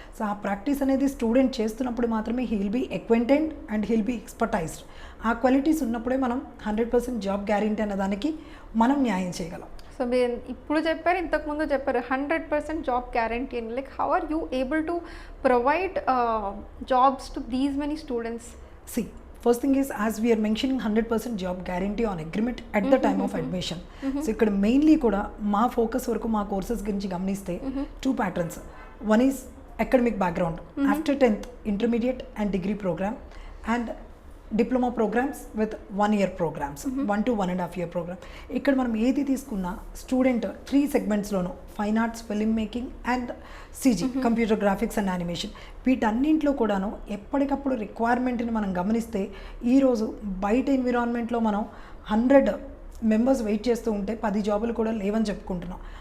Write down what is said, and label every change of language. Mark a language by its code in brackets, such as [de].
[te] So ఆ practice అనేది student చేస్తున్నప్పుడు మాత్రమే [en] He'll be acquainted and he'll be expertised. [te] ఆ క్వాలిటీస్ ఉన్నప్పుడే మనం 100% జాబ్ గ్యారంటీ అనే దానికి మనం న్యాయం చేయగలం. సో మీరు ఇప్పుడు చెప్పారు, ఇంతకుముందు చెప్పారు 100% జాబ్ గ్యారంటీ అని. [en] Like how are you able to provide jobs to these many students? See, first thing is, as we are mentioning 100% job guarantee on agreement at the time of admission. [te] So ఇక్కడ mainly కూడా మా focus వరకు మా courses గురించి గమనిస్తే 2 patterns. [en] One is academic background. After 10th, intermediate and degree program, and diploma programs with 1 year programs, 1 to 1.5 year program. [te] ఇక్కడ మనం ఏది తీసుకున్నా student 3 సెగ్మెంట్స్లోనూ fine arts, film making and సిజీ, computer graphics and animation, వీటన్నింటిలో కూడాను ఎప్పటికప్పుడు రిక్వైర్మెంట్ని మనం గమనిస్తే ఈరోజు బయట ఎన్విరాన్మెంట్లో మనం 100 మెంబర్స్ వెయిట్ చేస్తూ ఉంటే 10 జాబులు కూడా లేవని చెప్పుకుంటున్నాం.